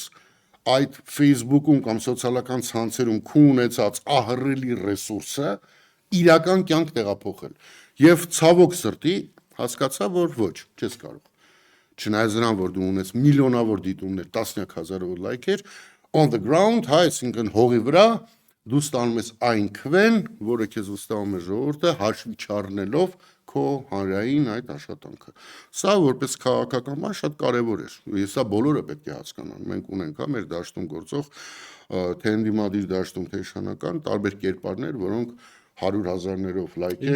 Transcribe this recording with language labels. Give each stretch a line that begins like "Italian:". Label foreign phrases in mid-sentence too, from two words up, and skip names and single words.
Armenian: այդ Facebook-ում կամ սոցիալական ցանցերում քու ունեցած ահռելի ռեսուրսը իրական կյանք տեղափոխել։ Եվ ցավոք սրտի հասկացա, որ ոչ, չես կարող։ Չնայած նրան, որ դու ունես միլիոնավոր դիտումներ, տասնյակ հազարավոր լայքեր,
English: on the ground,
Armenian: հա, այսինքն հողի վրա դու ստանում ես այն քվեն, որը քեզ վստահում է ժողովուրդը, հաշվի չառնելով քո հանրային այդ աշխատանքը։ Սա որպես քաղաքական բան շատ կարևոր է։ Ես սա բոլորը պետք է հասկանան։ Մենք ունենք հա մեր դաշտում գործող թե ընդդիմադիր դաշտում թե իշխանական տարբեր կերպարներ, որոնք 100,000-ներով լայքեր,